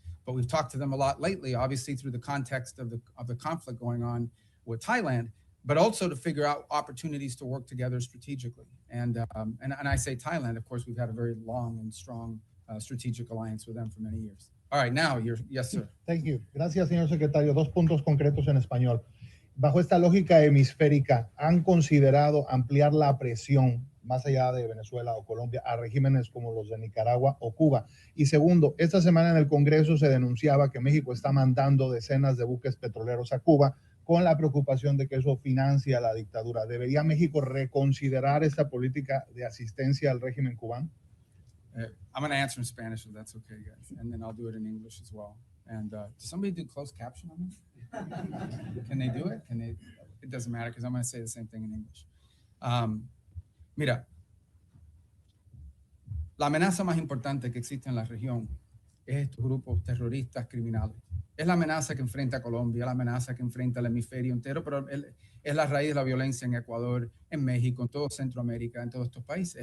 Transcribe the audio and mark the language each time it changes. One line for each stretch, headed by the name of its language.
English: But we've talked to them a lot lately, obviously through the context of the conflict going on with Thailand, but also to figure out opportunities to work together strategically. And I say Thailand, of course, we've had a very long and strong strategic alliance with them for many years. All right, now yes, sir. Thank you.
Spanish: Gracias, señor secretario. 2 puntos concretos en español. Bajo esta lógica hemisférica, ¿han considerado ampliar la presión más allá de Venezuela o Colombia a regímenes como los de Nicaragua o Cuba? Y segundo, esta semana en el Congreso se denunciaba que México está mandando decenas de buques petroleros a Cuba con la preocupación de que eso financia la dictadura. ¿Debería México reconsiderar esta política de asistencia al régimen cubano?
English: I'm going to answer in Spanish if that's okay, guys, and then I'll do it in English as well. And does somebody do closed caption on this? Can they do it? It doesn't matter because I'm going to say the same thing in English.
Spanish: Mira, la amenaza más importante que existe en la región es estos grupos terroristas criminales. Es la amenaza que enfrenta Colombia, la amenaza que enfrenta el hemisferio entero, pero es la raíz de la violencia en Ecuador, en México, en todo Centroamérica, en todos estos países.